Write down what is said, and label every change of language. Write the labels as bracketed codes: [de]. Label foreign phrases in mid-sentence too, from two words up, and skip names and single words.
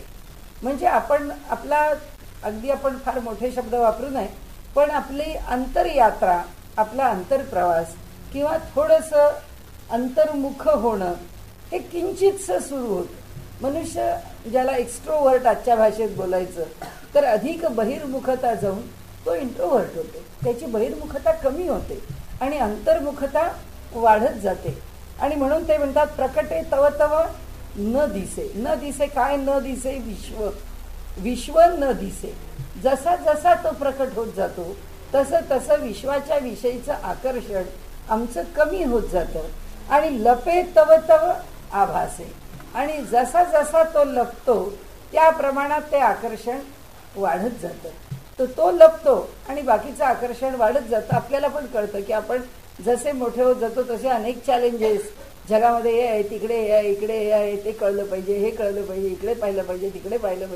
[mr] म्हणजे आपण अगदी आपण फार मोठे शब्द वापरू नये, पण आपली अंतरयात्रा, आपला अंतरप्रवास किंवा थोडंसं अंतर्मुख होणं हे किंचितसं सुरू होतं. मनुष्य ज्याला एक्स्ट्रोव्हर्ट आजच्या भाषेत बोलायचं तर अधिक बहिर्मुखता जाऊन तो इंट्रोव्हर्ट होतो. त्याची बहिर्मुखता कमी होते आणि अंतर्मुखता वाढत जाते. आणि म्हणून ते म्हणतात प्रकटे तव तव न दिसे. न दिसे काय? न दिसे विश्व. विश्व न दिसे. जसा जसा तो प्रकट होत जातो तसं तसं विश्वाच्या विषयीचं आकर्षण आमचं कमी होत जातं. आणि लपे तव तव आभासे. आणि जसा जसा तो लपतो त्या प्रमाणात ते आकर्षण वाढत जातं. तो लपतो आणि बाकीचं आकर्षण वाढत जातं. आपल्याला पण कळतं की आपण जसे मोठे होत जातो तसे अनेक चॅलेंजेस जगामध्ये हे आहे, तिकडे हे आहे, इकडे हे आहे, ते कळलं पाहिजे, हे कळलं पाहिजे, इकडे पाहिलं पाहिजे, तिकडे पाहिलं पाहिजे.